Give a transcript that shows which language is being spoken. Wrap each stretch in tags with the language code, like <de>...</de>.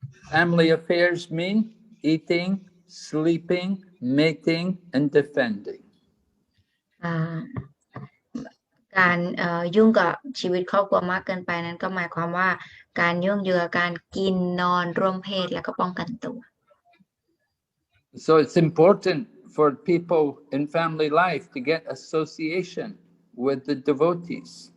<en>Family affairs mean eating, sleeping, mating, and defending.</en> <th>การยุ่งกับชีวิตครอบครัวมากเกินไปนั้นก็หมายความว่าการยุ่งอยู่กับการกินนอนร่วมเพศแล้วก็ป้องกันตัว</th> <en>So it's important for people in family life to get association with the devotees.</en>